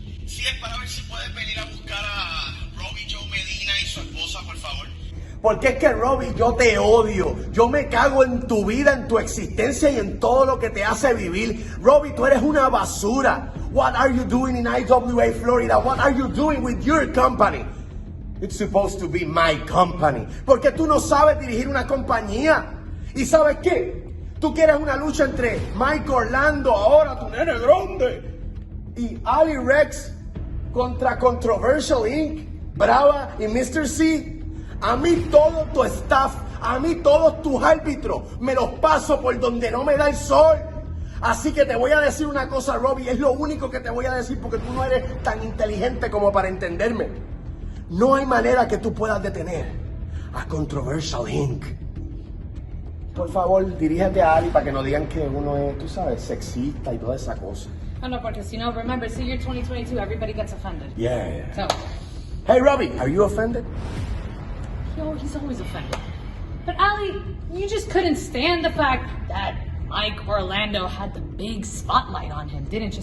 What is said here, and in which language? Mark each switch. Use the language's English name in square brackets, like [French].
[Spanish] Si es para ver si puedes venir a buscar a Robbie Joe Medina y su esposa, por favor. Porque es que, Robbie, yo te odio. Yo me cago en tu vida, en tu existencia y en todo lo que te hace vivir. Robbie, tú eres una basura. [English] What are you doing in IWA Florida? What are you doing with your company? It's supposed to be my company. [Spanish] Porque tú no sabes dirigir una compañía. ¿Y sabes qué? Tú quieres una lucha entre Mike Orlando, ahora tu nene grande, y Ali Rex contra Controversial Inc., Brava y Mr. C. A mí todo tu staff, a mí todos tus árbitros, me los paso por donde no me da el sol. Así que te voy a decir una cosa, Robbie, es lo único que te voy a decir porque tú no eres tan inteligente como para entenderme. No hay manera que tú puedas detener a Controversial Inc. Por favor, dirígete a Ali para que no digan que uno es, tú sabes, sexista y toda esa cosa. [English] I know, because, you know, remember, it's the year 2022, everybody gets offended. Yeah. So, Hey, Robbie, are you offended? he's always offended. But Ali, you just couldn't stand the fact that Mike Orlando had the big spotlight on him, didn't you?